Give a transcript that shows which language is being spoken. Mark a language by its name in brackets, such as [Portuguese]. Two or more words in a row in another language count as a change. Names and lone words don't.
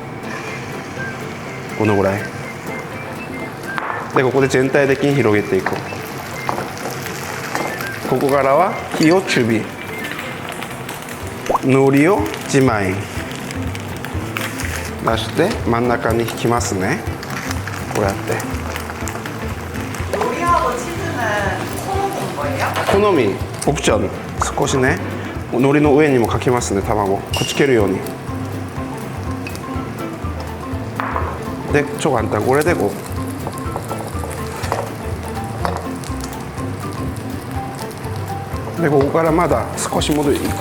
[Japanese] このぐらいでここで全体的に広げていく。ここからは火を中火。海苔を1枚出して真ん中に引きますね。こうやって。 [Korean] 요리하고 치즈는 퍼먹는 거예요? [Japanese] 好みオプション。少しね海苔の上にもかけますね。卵くっつけるように。で超簡単。これでこうでここからまだ少し戻りいく。